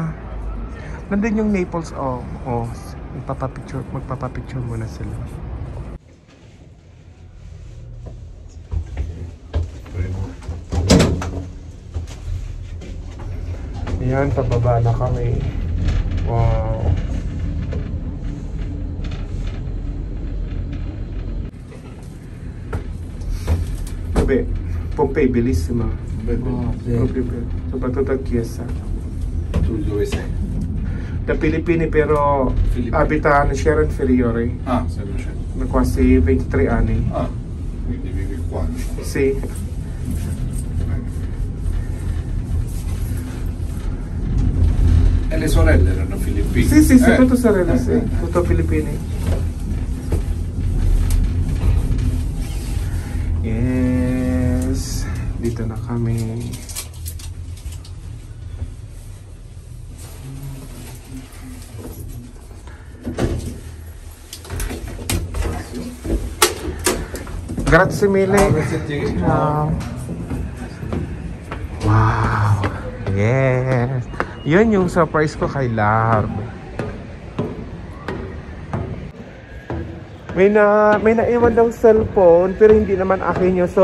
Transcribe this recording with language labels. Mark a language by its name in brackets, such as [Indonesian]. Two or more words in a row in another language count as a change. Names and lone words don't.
[Filipino] Nandun yung Naples, oh. Oh, magpapapicture muna sila. Ayan, pababa na kami. [Italian] Wow. Pompei, bellissima. Soprattutto a Chiesa. Tu dove sei? Da Filippini, però abita a Sierra Inferiore. Ah, sei vicino. quasi 23 anni. Ah, quindi vivi qua, diciamo. Sì. E le sorelle erano filippine? Sì, sì, sì, tutto sorelle, sì. Tutto Filippine. [English] Yes. [Filipino] Dito na kami. [Italian] Grazie mille. Wow. [English] Yes. [Filipino] Yun yung surprise ko kay Lab. May naiwan daw cellphone pero hindi naman akin yun.